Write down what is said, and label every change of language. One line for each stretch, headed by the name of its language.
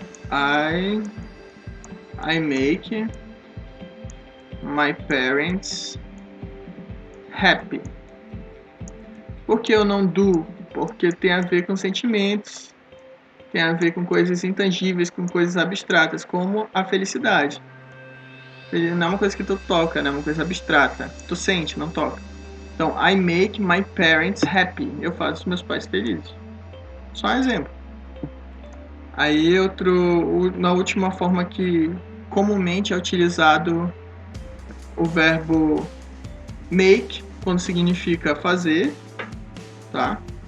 English: I make my parents happy.
Portuguese: Por que eu não do? Porque tem a ver com sentimentos, tem a ver com coisas intangíveis, com coisas abstratas, como a felicidade. Não é uma coisa que tu toca, né? É uma coisa abstrata. Tu sente, não toca. Então,
English: I make my parents happy.
Portuguese: Eu faço meus pais felizes. Só um exemplo. Aí na última forma que comumente é utilizado o verbo make, quando significa fazer, tá?